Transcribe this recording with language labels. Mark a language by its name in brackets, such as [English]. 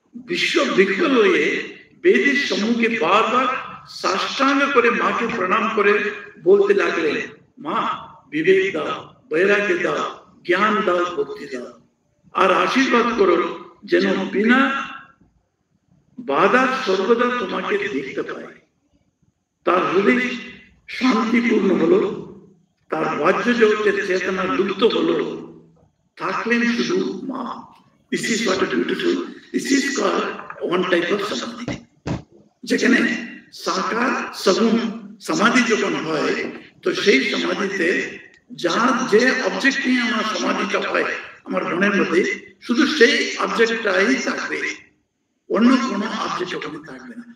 [Bangla] বিশ্ব বিকল হয়ে বেদের সম্মুখে বারবার সাষ্টাঙ্গ করে মাকে প্রণাম করে বলতে লাগলেন, মা বিবেক দাও, বৈরাগ্য দাও, জ্ঞান দাও, ভক্তি দাও, আর আশীর্বাদ করো যেন বিনা বাধা সর্বদা তোমাকে দেখতে পায়, তার হৃদয় শান্তিপূর্ণ হলো, তার বাহ্য জগতের চেতনা লুপ্ত হলো, থাকলেন শুধু মা। [English] This is what a beautiful, this is called one type of samadhi. [Bangla] যেখানে সাকার সগুণ সমাধি যখন হয়, তো সেই সমাধিতে যার যে অবজেক্ট নিয়ে আমার সমাধিটা হয় আমার মনের মধ্যে, শুধু সেই অবজেক্টটাই থাকবে, অন্য কোনো অবজেক্ট ওখানে থাকবে না।